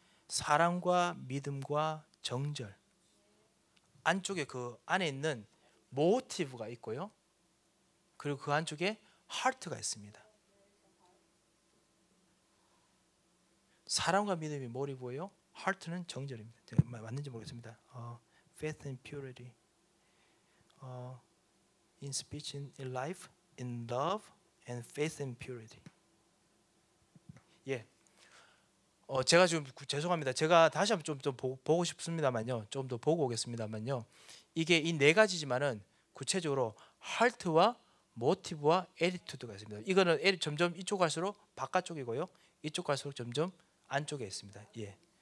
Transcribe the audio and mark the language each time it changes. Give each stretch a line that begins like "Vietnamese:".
Korean: 사랑과 믿음과 정절. 안쪽에 그 안에 있는 모티브가 있고요, 그리고 그 안쪽에 하트가 있습니다. 사랑과 믿음이 모티브고요, 하트는 정절입니다. 맞는지 모르겠습니다.
English: Faith and purity, in speech, in life, in love, and faith and purity.
Korean: 예. 제가 지금 죄송합니다. 제가 다시 한번 좀 보고 싶습니다만요. 좀 더 보고 오겠습니다만요. 이게 이 네 가지지만은 구체적으로 하트와 모티브와 에티튜드가 있습니다. 이거는 점점 이쪽 갈수록 바깥쪽이고요, 이쪽 갈수록 점점 안쪽에 있습니다. 예.